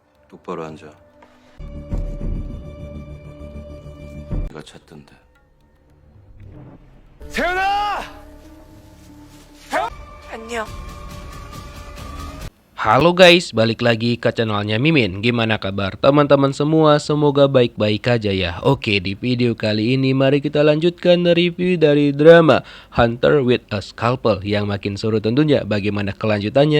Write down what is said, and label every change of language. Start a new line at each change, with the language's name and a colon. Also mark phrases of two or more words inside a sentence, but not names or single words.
Korean: 똑바로 앉아. 내가 찾던데. 안녕.
Indonesian: Halo guys, balik lagi ke channelnya Mimin. Gimana kabar teman-teman semua? Semoga baik-baik aja ya. Oke, di video kali ini mari kita lanjutkan review dari drama Hunter with a Scalpel yang makin seru tentunya. Bagaimana kelanjutannya?